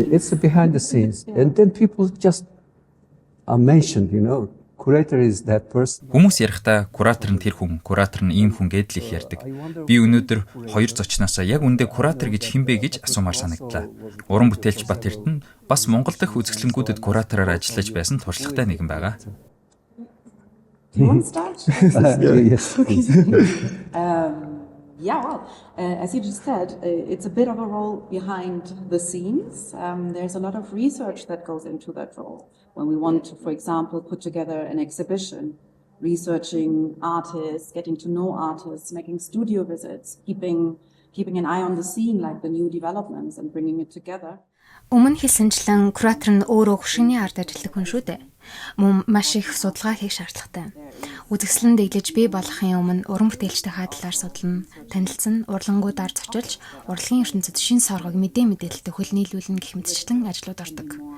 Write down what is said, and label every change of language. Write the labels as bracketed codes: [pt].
[en] It's behind the scenes and then people just mentioned, curator is that person. [mn] Хүмүүс ярихдаа куратор нь тэр хүн, куратор нь ийм хүн гэдэл их ярьдаг. Би өнөөдөр хоёр зочноосоо яг үндэ куратор гэж хэн бэ гэж асуумаар санагдлаа. Уран бүтээлч Бат Эрдэнэ бас Монгол дахь үзэсгэлэнгүүдэд куратороор ажиллаж байсан туршлагатай нэгэн байгаа. [en] Do you want to start? Yes. Yeah, well, as you just said, it's a bit of a role behind the scenes. There's a lot of research that goes into that role. When we want to, for example, put together an exhibition, researching artists, getting to know artists, making studio visits, keeping an eye on the scene, like the new developments, and bringing it together. [mn] Өмнө хэлсэнчлэн куратор нь өөрөө хөшөөний ард ажилладаг хүн шүү дээ. Мөн маш их судалгаа хийх шаардлагатай. Үзэсгэлэн дэглэж бий болохын өмнө уран бүтээлчтэй хадлаар судална, танилцсан, урлангуудаар зочилж, урлагийн ертөнцид шин соргог мэдээлэлтэй хөл нийлүүлнэ гэх мэтчлэн ажлууд ордог.